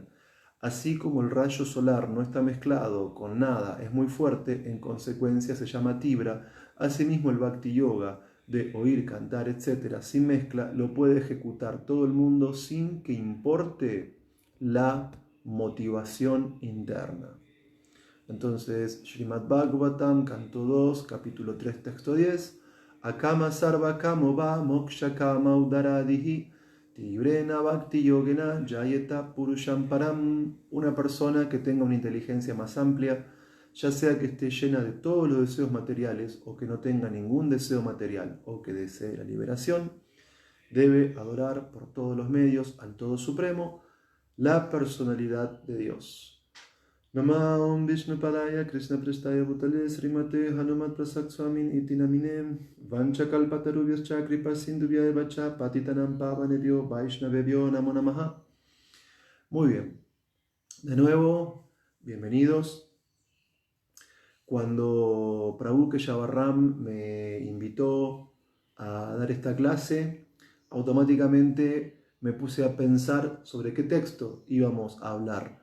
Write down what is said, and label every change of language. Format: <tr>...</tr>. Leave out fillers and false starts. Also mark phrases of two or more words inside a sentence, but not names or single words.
<es>Así como el rayo solar no está mezclado con nada, es muy fuerte, en consecuencia se llama tibra, asimismo el Bhakti Yoga, de oír, cantar, etc., sin mezcla, lo puede ejecutar todo el mundo sin que importe la motivación interna. Entonces, Srimad Bhagavatam, canto 2, capítulo 3, texto 10,</es> <sa>अकामः सर्व कामो वा मोक्ष काम उदारधीः तीव्रेण भक्ति योगेन यजेत पुरुषम् परम्.</sa> <es>Una persona que tenga una inteligencia más amplia, ya sea que esté llena de todos los deseos materiales o que no tenga ningún deseo material o que desee la liberación, debe adorar por todos los medios al Todo Supremo, la personalidad de Dios.</es> <sa>नमः विष्णु पादाय कृष्ण प्रेष्ठाय भूतले श्रीमते हनुमत् प्रसक स्वामिन् इति नामिने वाञ्छाकल्पतरुभ्यश्च कृपा सिन्धुभ्य एव च पतितानाम् पावनेभ्यो वैष्णवेभ्यो नमो नमः.</sa> <es>Muy bien, de nuevo, bienvenidos. Cuando Prabhu Keshavarram me invitó a dar esta clase, automáticamente me puse a pensar sobre qué texto íbamos a hablar.</es>